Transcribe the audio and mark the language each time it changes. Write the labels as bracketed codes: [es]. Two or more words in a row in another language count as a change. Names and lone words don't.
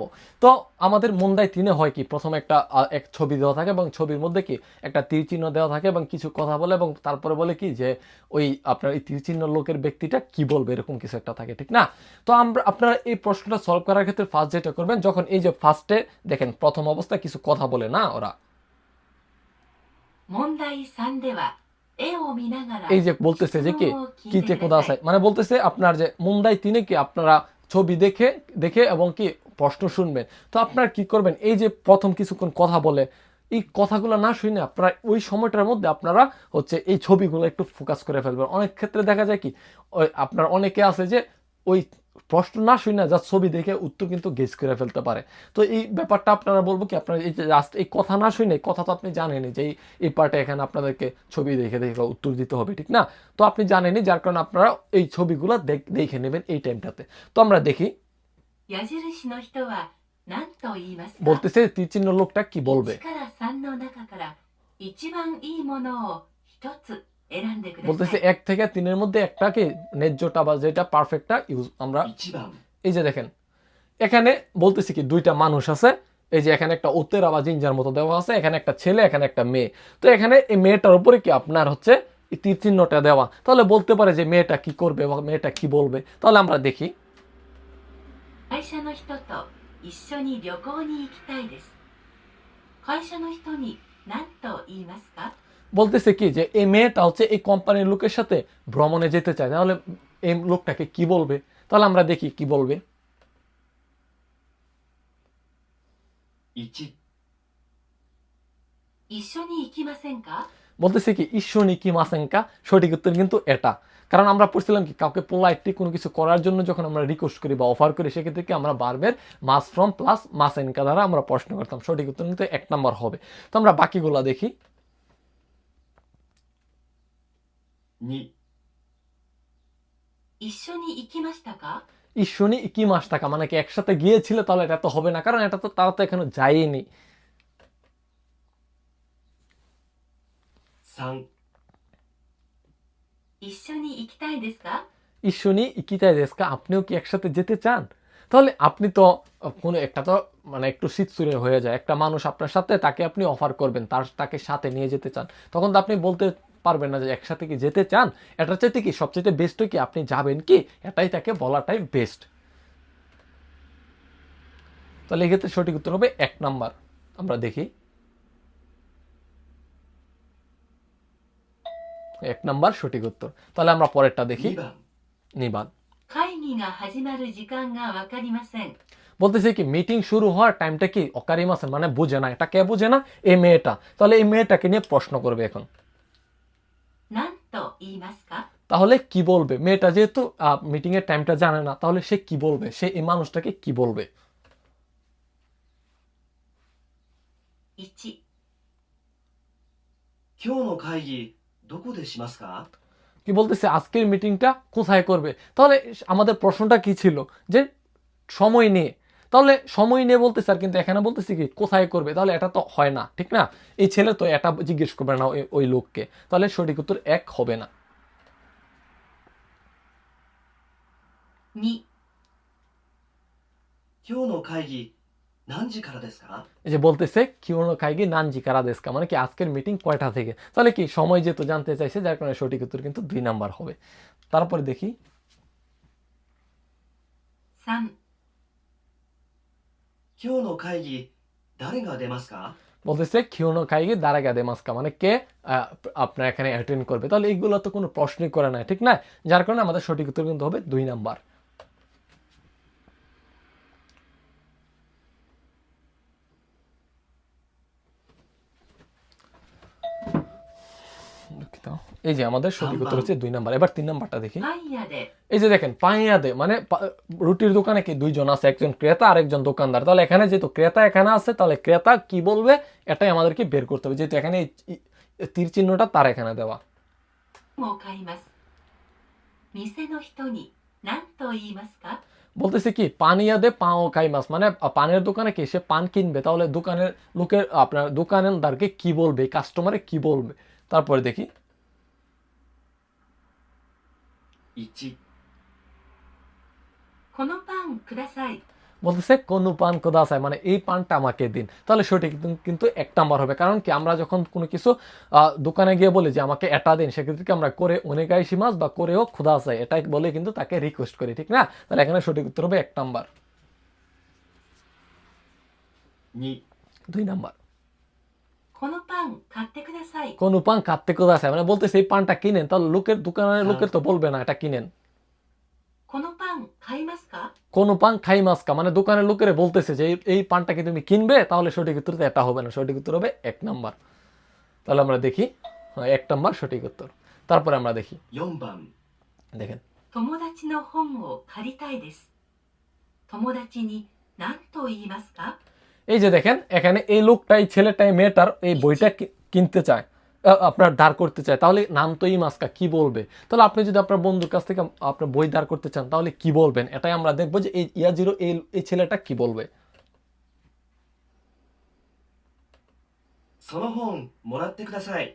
[bn] তো আমাদের মুন্দাই 3 হয় কি, প্রথমে এক ছবি দেওয়া থাকে এবং ছবির মধ্যে কি একটা তীর চিহ্ন দেওয়া থাকে এবং কিছু কথা বলে এবং তারপরে বলে কি যে ওই আপনার এই তীর চিহ্ন লোকের ব্যক্তিটা কি বলবে, এরকম কিছু একটা থাকে, ঠিক না? তো আপনারা এই প্রশ্নটা সলভ করার ক্ষেত্রে ফার্স্ট যেটা করবেন, যখন এই যে ফার্স্টে দেখেন প্রথম অবস্থায় কিছু কথা বলে না ওরা, [ja] 問題3では絵を見ながら [bn] এই যে বলতেছে যে [ja] 質 [bn] কি [ja] 問を聞い কিতে てく কোদা ださ [bn] আছে, [ja] い。 [bn] মানে বলতেছে আপনার যে মুন্দাই তিনে কি আপনারা ছবি দেখে দেখে এবং কি প্রশ্ন শুনবেন। তো আপনারা কি করবেন, এই যে প্রথম কিছুক্ষণ কথা বলে এই কথাগুলো না শুনে আপনারা ওই সময়টার মধ্যে আপনারা হচ্ছে এই ছবিগুলো একটু ফোকাস করে ফেলবেন। অনেক ক্ষেত্রে দেখা যায় কি আপনার অনেকে আছে যে ওই প্রশ্ন না শুনে যা ছবি দেখে উত্তর কিন্তু গেস করে ফেলতে পারে। তো এই ব্যাপারটা আপনারা বলবো কি, আপনারা এই যে জাস্ট এই কথা না শুনে, কথা তো আপনি জানেনই যে এই পার্টে এখানে আপনাদেরকে ছবি দেখে দেখে উত্তর দিতে হবে, ঠিক না? তো আপনি জানেনই, যার কারণে আপনারা এই ছবিগুলো দেখে নেবেন এই টাইমটাতে। তো আমরা দেখি [ja] 矢印の人は何と言いますか？ [bn] বলতেছে তীর চিহ্ন লোকটা কি বলবে। [ja] 1 から3の中から一番いいものを一つ選んでくだ [bn] বলতেছে [ja] さい。 [bn] 1 থেকে 3 এর মধ্যে একটাকে ন্যায্যটা বা যেটা পারফেক্টটা ইউজ আমরা [ja] 1番 [bn] এই যে দেখেন এখানে বলতেছি কি দুইটা মানুষ আছে, এই যে এখানে একটা ওতেরা বা জিঞ্জার মতো দেওয়া আছে, এখানে একটা ছেলে এখানে একটা মেয়ে। তো এখানে এই মেয়েটার উপরে কি আপনার হচ্ছে এই তীর চিহ্নটা দেওয়া, তাহলে বলতে পারে যে মেয়েটা কি করবে বা মেয়েটা কি বলবে। তাহলে আমরা দেখি [ja] 会社の人と一緒に旅行に行きたいです。会社の人に何と言いますか？ [bn] বলতেছে কি যে এই মেয়েটা হচ্ছে এই কোম্পানির লোকের সাথে ভ্রমণে যেতে চায়, তাহলে এই লোকটাকে কি বলবে। তাহলে আমরা দেখি কি বলবে। 1 [ja] 一緒に行きませんか？ [bn] বলতেছে কি [ja] 一緒に 行きませんか, [bn] সঠিক উত্তর কিন্তু এটা। কারণ আমরা পড়ছিলাম কি কাউকে পোলাইটলি কোনো কিছু করার জন্য যখন আমরা রিকোয়েস্ট করি বা অফার করি, সেক্ষেত্রে কি আমরা বারবার মাস ফ্রম প্লাস মাসেঙ্কা দ্বারা আমরা প্রশ্ন করতাম। সঠিক উত্তর কিন্তু 1 নম্বর হবে। তো আমরা বাকিগুলো দেখি। 2 [ja] 一緒に行きましたか？一緒に 行きましたか [bn] মানে কি একসাথে গিয়েছিল, তাহলে এটা তো হবে না, কারণ এটা তো তারা তো এখনো যায়নি। 3 [ja] 一緒に行きたいですか？一緒に 行きたい ですか, [bn] আপনিও কি একসাথে যেতে চান। তাহলে আপনি তো কোনো একটা তো মানে একটু শীতসুরে হয়ে যায়, একটা মানুষ আপনার সাথে, তাকে আপনি অফার করবেন, তাকে সাথে নিয়ে যেতে চান, তখন তো আপনি বলতে পারবেন না যে একসাথে কি যেতে চান। এটার চাইতে কি সবচেয়ে বেস্ট কি আপনি যাবেন কি, এটাই তাকে বলাটাই বেস্ট। তাহলে এক্ষেত্রে সঠিক উত্তর হবে 1 নাম্বার। আমরা দেখি 1 নাম্বার সঠিক উত্তর। তাহলে আমরা পরেরটা দেখি। [ja] 2番 নিবান 会議が始まる時間がわかりません。 [bn] বলতেছে কি মিটিং শুরু হওয়ার টাইমটা কি অকারিম আছে, মানে বুঝে না। এটা কে বুঝে না? এই মেয়েটা। তাহলে এই মেয়েটাকে নিয়ে প্রশ্ন করবে এখন। [ja] 何と言いますか？ [bn] তাহলে কি বলবে মেয়েটা, যেহেতু মিটিং এর টাইমটা জানে না, তাহলে সে কি বলবে, সে এই মানুষটাকে কি বলবে। [ja] 1、今日の会議どこでしますか？ [bn] কি বলতেছে আজকের মিটিংটা কোথায় করবে। তাহলে আমাদের প্রশ্নটা কি ছিল যে সময় নিয়ে, তাহলে সময় নিয়ে বলতে স্যার, কিন্তু এখানে বলতেছি কি কোথায় করবে, তাহলে এটা তো হয় না, ঠিক না? এই ছেলে তো এটা জিজ্ঞেস করবে না ওই লোককে, তাহলে সঠিক উত্তর 1 হবে না। [ja] 2、今日の会議何時からですか？ [bn] এই যে বলতেছে [ja] 今日の 会議 何時 から ですか, [bn] মানে কি আজকের মিটিং কয়টা থেকে। তাহলে কি সময় যেহেতু জানতে চাইছে, যার কারণে সঠিক উত্তর কিন্তু 2 নাম্বার হবে। তারপরে দেখি [ja] 3、今日の会議誰が出ますか？ [bn] বলতেছে [ja] 今日の 会議 誰が 出ますか, [bn] মানে কে আপনার এখানে অ্যাটেন্ড করবে। তাহলে এইগুলো তো কোনো প্রশ্নই করে না, ঠিক না? যার কারণে আমাদের সঠিক উত্তর কিন্তু হবে 2 নাম্বার। এই যে আমাদের সঠিক উত্তর হচ্ছে 2 নাম্বার। এবার 3 নাম্বারটা দেখি। [ja] パン屋で [bn] এই যে দেখেন পাইয়াদে, মানে রুটির দোকানে কি দুইজন আছে, একজন ক্রেতা আর একজন দোকানদার। তাহলে এখানে যেহেতু ক্রেতা এখানে আছে, তাহলে ক্রেতা কি বলবে এটাই আমাদেরকে বের করতে হবে, যেহেতু এখানে তীর চিহ্নটা তার এখানে দেওয়া। [ja] を買います。店の人に何と言いますか？ [bn] বলতেছে কি [ja] パン屋 で パンを 買います, [bn] মানে পানের দোকানে কি সে পান কিনবে, তাহলে দোকানের লোকের আপনার দোকানদারকে কি বলবে, কাস্টমারে কি বলবে। তারপরে দেখি [ja] 1、このパンください。 [bn] বলতেছে [ja] この パン ください, [bn] মানে এই পানটা আমাকে দিন। তাহলে সঠিক কিন্তু 1 নাম্বার হবে, কারণ কি আমরা যখন কোনো কিছু দোকানে গিয়ে বলি যে আমাকে এটা দিন, সেক্ষেত্রে কি আমরা করে অনেকাই সীমাস বা করেও খুদাসাই এটা বলে কিন্তু তাকে রিকোয়েস্ট করি, ঠিক না? তাহলে এখানে সঠিক উত্তর হবে 1 নাম্বার। [ja] 2、 [bn] 2 নাম্বার [ja] このパン買ってください。この パン 買って ください, [bn] মানে বলতেছে এই পানটা কিনেন, তাহলে লোকের দোকানের লোকের তো বলবে না এটা কিনেন। [ja] このパン買いますか？この パン 買い ますか, [bn] মানে দোকানের লোকেরা বলতেছে যে এই পানটা কি তুমি কিনবে, তাহলে সঠিক উত্তর তো এটা হবে না, সঠিক উত্তর হবে 1 নাম্বার। তাহলে আমরা দেখি 1 নাম্বার সঠিক উত্তর। তারপরে আমরা দেখি [ja] 4 番、 [bn] দেখেন [ja] 友達の本を借りたいです。友達に何と言いますか？ [bn] এই যে দেখেন এখানে এই লোকটাই ছেলেটাই মেয়েটার এই বইটা কিনতে চায়, আপনার ধার করতে চায়, তাহলে [ja] 何と 言い ますか [bn] কি বলবে? তাহলে আপনি যদি আপনার বন্ধুর কাছ থেকে আপনার বই ধার করতে চান তাহলে কি বলবেন, এটাই আমরা দেখবো যে এই ইয়াজিরো এই ছেলেটা কি বলবে। [ja] その本もらってください。